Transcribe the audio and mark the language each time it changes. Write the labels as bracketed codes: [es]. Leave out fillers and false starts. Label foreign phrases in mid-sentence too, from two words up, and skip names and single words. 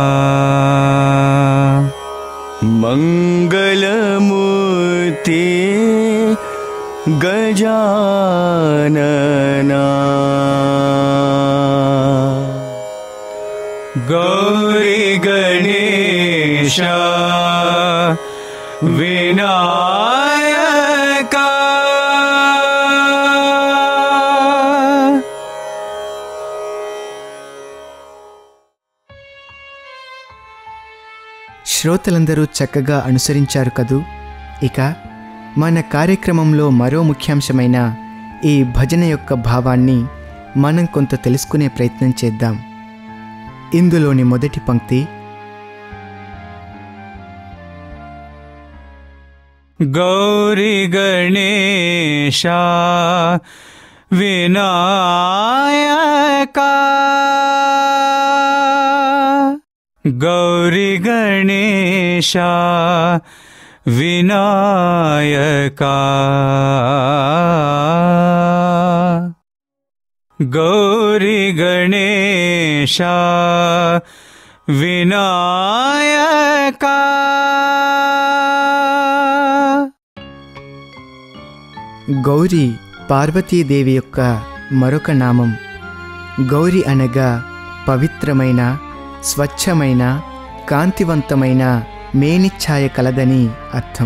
[te] मंगलमूर्ति गजानना गौरी गणेश विनायका శ్రోతలందరూ చక్కగా అనుసరించారు కదూ. ఇక మన కార్యక్రమంలో మరో ముఖ్యాంశమైన ఈ భజన యొక్క భావాన్ని మనం కొంత తెలుసుకునే ప్రయత్నం చేద్దాం. ఇందులోని మొదటి పంక్తి गौरी गणेश विनायका गौरी गणेश विनायका गौरी गणेश विनायका గౌరీ పార్వతీదేవి యొక్క మరొక నామం. గౌరి అనగా పవిత్రమైన, స్వచ్ఛమైన, కాంతివంతమైన మేనిఛాయ కలదని అర్థం.